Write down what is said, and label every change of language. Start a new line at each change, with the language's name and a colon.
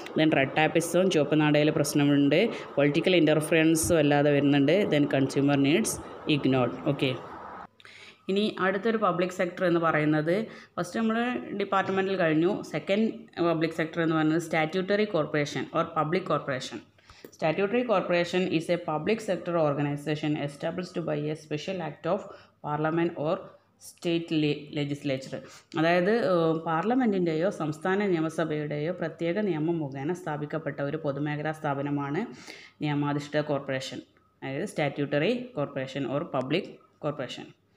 Malayalam: Then red ടാപ്പിസം, ചുവപ്പ് നാടയിൽ പ്രശ്നമുണ്ട്. Political ഇൻ്റർഫിയറൻസും അല്ലാതെ വരുന്നുണ്ട്.
English: Then consumer needs ignored.
Malayalam: Okay, ഇനി അടുത്തൊരു പബ്ലിക് സെക്ടർ എന്ന് പറയുന്നത് ഫസ്റ്റ് നമ്മൾ ഡിപ്പാർട്ട്മെൻറ്റിൽ കഴിഞ്ഞു. സെക്കൻഡ് പബ്ലിക് സെക്ടർ എന്ന് പറയുന്നത് statutory corporation or public corporation.
English: Statutory corporation is a public sector organization established by a special act of parliament or state legislature.
Malayalam: അതായത് പാർലമെൻറ്റിൻ്റെയോ സംസ്ഥാന നിയമസഭയുടെയോ പ്രത്യേക നിയമം മുഖേന സ്ഥാപിക്കപ്പെട്ട ഒരു പൊതുമേഖലാ സ്ഥാപനമാണ് നിയമാധിഷ്ഠിത കോർപ്പറേഷൻ, അതായത് statutory corporation or public corporation.